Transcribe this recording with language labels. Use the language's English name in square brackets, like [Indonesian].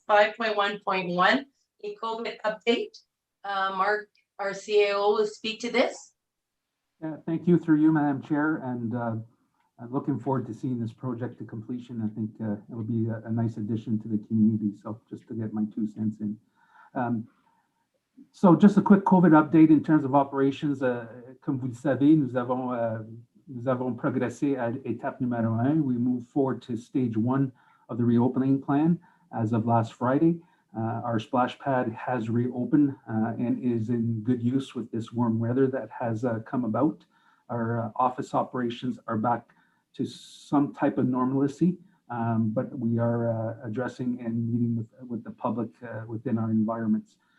[English] 5.1.1, a COVID update. Mark, our CAO, will speak to this. Yeah, thank you through you, Madam Chair, and I'm looking forward to seeing this project to completion. I think it'll be a nice addition to the community. So just to get my 2 cents in. So just a quick COVID update in terms of operations. [French] Comme vous le savez, nous avons progressé à étape numéro 1. [English] We moved forward to stage 1 of the reopening plan as of last Friday. Our splash pad has reopened and is in good use with this warm weather that has come about. Our office operations are back to some type of normalcy, but we are addressing and meeting with the public within our environments.